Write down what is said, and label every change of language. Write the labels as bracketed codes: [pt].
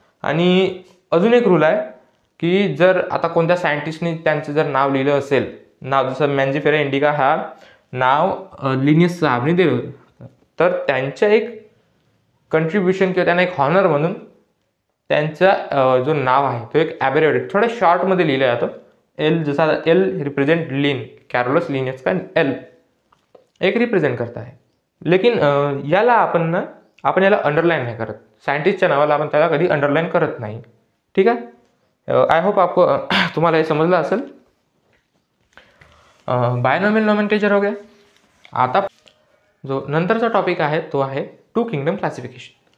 [mr] आणि अजून एक रूल आहे की जर आता कोणत्या सायंटिस्टने त्यांचं जर नाव लिहिलं असेल, नाव जसं मॅन्जिफेरा इंडिका हा नाव लिनियस साहबने दिलं होतं, तर त्यांच्या एक कंट्रीब्युशन किंवा त्यांना एक हॉनर म्हणून त्यांचा जो नाव आहे तो एक ॲब्रिव्हिएटेड थोड्या शॉर्टमध्ये लिहिलं जातं. [hi] एल, [mr] जसा [hi] एल रिप्रेझेंट लिन, कार्लोस लिनियस का एल एक रिप्रेझेंट करता है. [mr] लेकिन याला आपण याला अंडरलाईन नाही करत. सायंटिस्टच्या नावाला आपण त्याला कधी अंडरलाईन करत नाही. ठीक आहे. आय होप तुम्हाला हे समजलं असेल. बायनॉमियल नोमेनक्लेचर [hi] हो गया. [mr] आता जो नंतरचा टॉपिक आहे तो आहे टू किंगडम क्लासिफिकेशन.